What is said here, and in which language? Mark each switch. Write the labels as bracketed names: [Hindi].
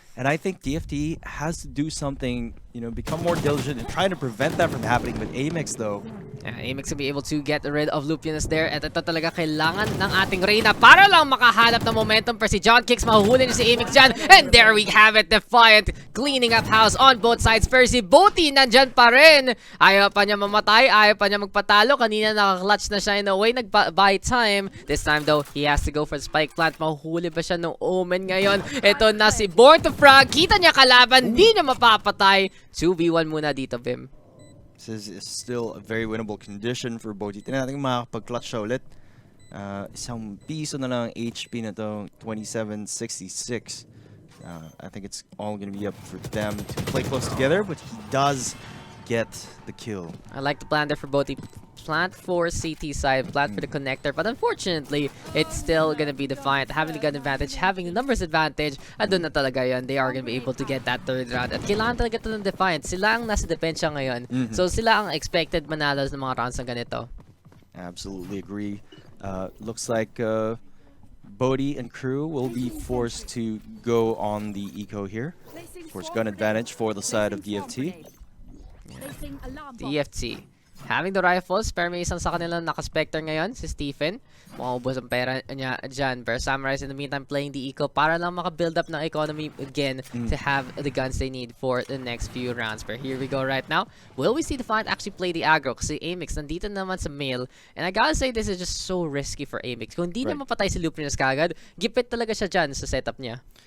[English] And I think TFT has to do something, become more diligent in trying to prevent that from happening with Amix though. Yeah, Amix will be able to get rid of Lupianus there. [Filipino] At ito talaga kailangan ng ating Reyna para lang makahanap ng momentum. Pero si John Kicks, mahuhuli niya si Amix dyan. [English] And there we have it, Defiant cleaning up house on both sides. [Filipino] Pero si Boti nandyan pa rin. Ayaw pa niya mamatay, ayaw pa niya magpatalo. Kanina nakaklatch na siya in a way, nag-buy time. [English] This time though, he has to go for the spike plant. [Filipino] Mahuhuli ba siya ng Omen ngayon? Ito na si Born to Frag. Kita niya kalaban, hindi niya mapapatay. 2v1 muna dito, Vim. [English] This is still a very winnable condition for Boti. [Filipino] Tignan natin makakapag-clutch siya ulit. Isang piso na lang HP na to, 2766. [English] I think it's all going to be up for them to play close together, but he does get the kill. I like the plan there for Boti. Plant for CT side, plant for the connector, but unfortunately, it's still gonna be Defiant having the gun advantage, having the numbers advantage, and [Filipino] doon na talaga yun, [English] they are gonna be able to get that third round. [Filipino] At kailangan talaga ito ng Defiant. Sila ang nasa depensa ngayon. So sila ang expected manalas ng mga rounds na ganito. [English] Absolutely agree. Looks like Bodhi and crew will be forced to go on the eco here. Of course, gun advantage for the side of DFT. [Filipino] DFT. [English] Having the rifles, [Filipino] pero may isang sa kanila naka-specter ngayon, si Stephen. Mukhang ubos ang pera niya dyan. [English] Pero Samurice in the meantime playing the eco [Filipino] para lang [English] maka-build up ng economy again to have the guns they need for the next few rounds. But here we go right now. Will we see Defiant actually play the aggro? [Filipino] Kasi Amix nandito naman sa mail. [English] And I gotta say, this is just so risky for Amix. [Filipino] Kung hindi niya mapatay si Luprinas kagad, gipit talaga siya dyan sa setup niya.